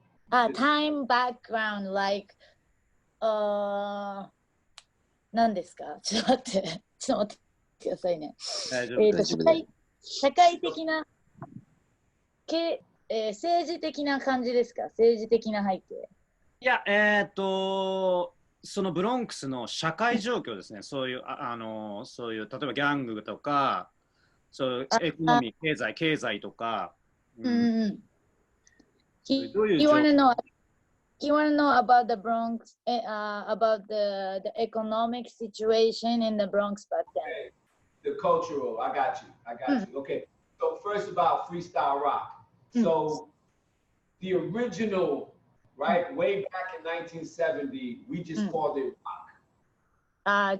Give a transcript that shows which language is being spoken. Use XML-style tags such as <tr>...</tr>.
<en>Time background, like</en> <ja>何ですか？ちょっと待ってくださいね。社会的な政治的な感じですか？政治的な背景。いや、そのブロンクスの社会状況ですね。そういう、そういう、例えばギャングとか、そういうエコノミー、経済とか。うん。どういう状</ja> <en>You want to know about the Bronx, about the economic situation in the Bronx back then? Okay. The cultural, I got you. Okay, so first about Freestyle Rock. So the original, right, way back in 1970, we just called it rock.</en>